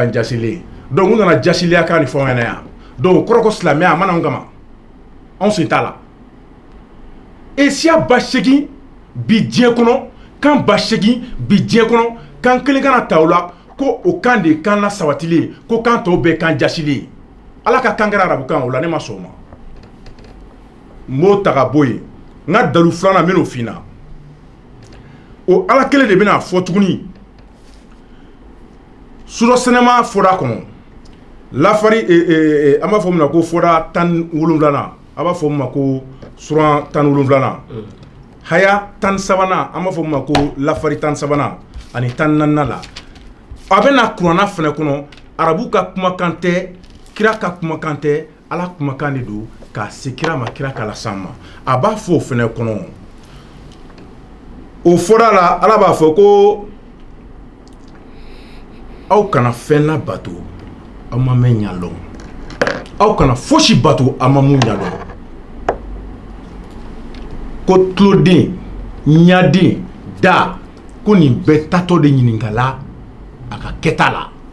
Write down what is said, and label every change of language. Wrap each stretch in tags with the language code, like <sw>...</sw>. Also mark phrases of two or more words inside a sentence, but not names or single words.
<bm>kan jasilen donc u nana jasiliya kan ni fɛnw ɲɛna yan donc kɔrɔ ko silamɛya a mana anw kama anw sen t'a la siya ba segin bi diɲɛ kɔnɔ kan ba segin bi diɲɛ kɔnɔ kan kelen kana ta o la ko o kan de kan la sabatilen ko kan tɔw bɛɛ kan jasilen ala ka kan kɛra arabukan o la ne ma sɔn o ma n b'o ta ka bɔ yen n ka dalu filanan n bɛn'o f'i ɲɛna o ala kelen de bɛna fɔ tuguni surɔsɛnɛma fɔra kɔnɔ lafari an b'a fɔ min ma ko fɔra 17nan a b'a fɔ min ma ko suran 17nan haya 13nan an b'a fɔ min ma ko lafari 13nan ani 14nan la a bɛna kuranna fɛnɛ kɔnɔ arabu ka kumakan tɛ kira ka kumakan tɛ ala kumakan de don k'a se kira ma kira k'a las'an ma a b'a fɔ o fɛnɛ kɔnɔ o fɔra la ala b'a fɔ ko aw kana fɛn labato aw ma mɛn ɲalɔn aw kana fosi bato aw ma mun ɲalɔn ko tuloden ɲaden da ko nin bɛɛ tatɔ de ɲininkala a ka kɛta la</bm>